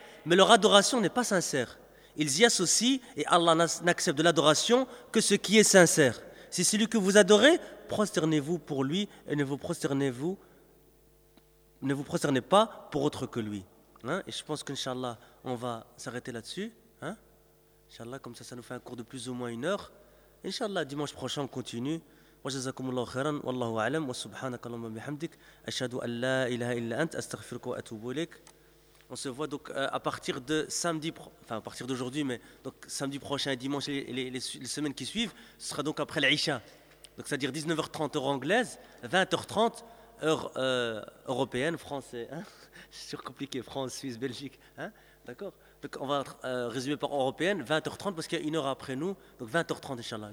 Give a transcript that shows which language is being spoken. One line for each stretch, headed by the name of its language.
French: Mais leur adoration n'est pas sincère. Ils y associent et Allah n'accepte de l'adoration que ce qui est sincère. Si c'est lui que vous adorez, prosternez-vous pour lui et ne vous prosternez-vous ne vous prosternez pas pour autre que lui. Hein? Et je pense qu'Inch'Allah, on va s'arrêter là-dessus. Hein? Inch'Allah, comme ça, ça nous fait un cours de plus ou moins une heure. Inch'Allah, dimanche prochain, on continue.
Arabic: وجزاكم الله خيرا والله اعلم وسبحانك اللهم وبحمدك اشهد ان لا اله الا انت استغفرك واتوب اليك.
French: On se voit donc à partir de samedi, enfin à partir d'aujourd'hui, mais donc samedi prochain et dimanche et les semaines qui suivent, ce sera donc après l'Isha. Donc c'est-à-dire 19h30 heure anglaise, 20h30 heure européenne, français, hein. C'est sûr compliqué, France, Suisse, Belgique, hein. D'accord. Donc on va résumer par européenne, 20h30, parce qu'il y a une heure après nous, donc 20h30, Inch'Allah.